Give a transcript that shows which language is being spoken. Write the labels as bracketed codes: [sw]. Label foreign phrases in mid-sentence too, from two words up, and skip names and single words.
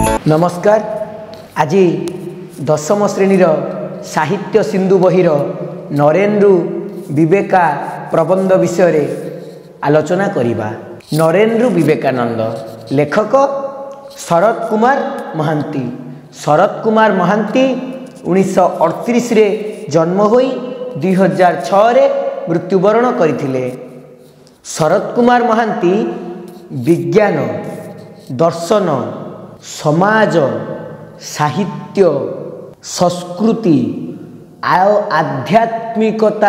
[or] नमस्कार। ଆଜି ଦଶମ ଶ୍ରେଣୀର ସାହିତ୍ୟ ସିନ୍ଧୁ ବହିର ନରେନ୍ଦ୍ର ବିବେକା ପ୍ରବନ୍ଧ ବିଷୟ ଆଲୋଚନା କରିବା। ନରେନ୍ଦ୍ର ବିବେକାନନ୍ଦ ଲେଖକ ଶରତ କୁମାର ମହାନ୍ତି। ଶରତ କୁମାର ମହାନ୍ତି 1938 ରେ ଜନ୍ମ ହୋଇ 2006 ରେ ମୃତ୍ୟୁବରଣ କରିଥିଲେ। ଶରତ କୁମାର ମହାନ୍ତି ବିଜ୍ଞାନ, ଦର୍ଶନ, ସମାଜ, ସାହିତ୍ୟ, ସଂସ୍କୃତି ଆଉ ଆଧ୍ୟାତ୍ମିକତା